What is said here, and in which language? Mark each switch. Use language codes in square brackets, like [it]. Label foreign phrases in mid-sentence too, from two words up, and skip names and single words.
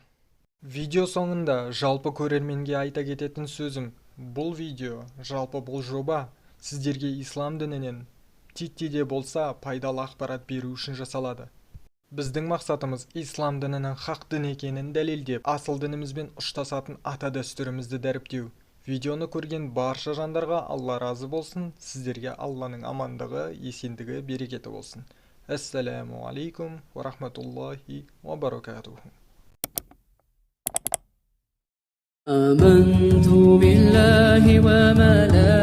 [kk] Видео соңында жалпы көрерменге айта кететін сөзім, бұл видео, жалпы бұл жоба сіздерге ислам дінінен титтей болса пайдалы ақпарат беру үшін жасалады. Біздің мақсатымыз ислам дінінің хақ дін екенін дәлелдеп, асыл дінімізбен ұштасатын ата дәстүрімізді дәріптеу. Видеоны көрген барша жандарға Алла разы болсын, сіздерге Алланың амандығы, есендігі, берекеті болсын. [ar] السلام عليكم ورحمة الله وبركاته. آمنت بالله وملائكته